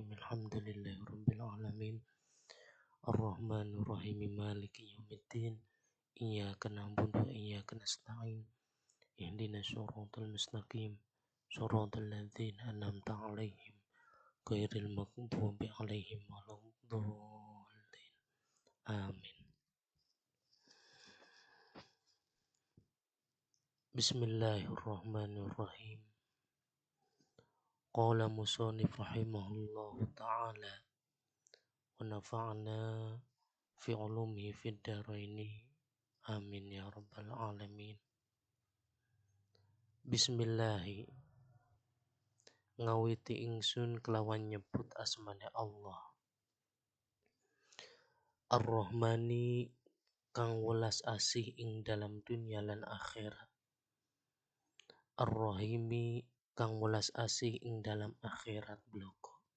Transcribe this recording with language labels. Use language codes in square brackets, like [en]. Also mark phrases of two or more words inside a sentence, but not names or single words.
[ar] الحمد لله رب العالمين الرحمن الرحيم مالك يوم الدين إياك نعبد وإياك نستعين اهدنا الصراط المستقيم صراط الذين أنعمت عليهم غير المغضوب عليهم ولا الضالين آمين. بسم الله الرحمن الرحيم. قال المصنف رحمه الله تعالى ونفعنا في علومه في الدارين آمين يا رب العالمين. [jv] Bismillahi ngawiti ingsun kelawan nyebut asmane Allah Ar-Rahmani kang welas asih ing dalam dunya lan akhirat, Ar-Rahimi kang welas asih ing dalam akhirat bloko.